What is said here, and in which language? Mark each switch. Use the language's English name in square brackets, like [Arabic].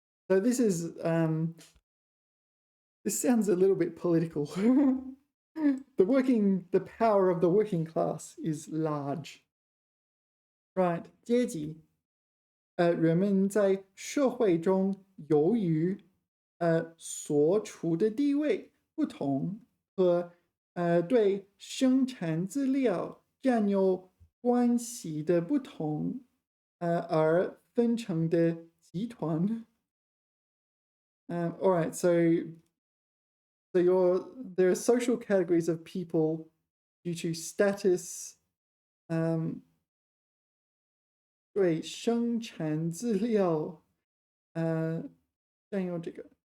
[English] So this is this sounds a little bit political. The power of the working class is large. Right, 阶级. [Chinese] 人们在社会中由于所处的地位不同和对生产资料占有关系的不同而分成的集团。 [English] All right, so there are social categories of people due to status. [Chinese] 对生产资料占有这个。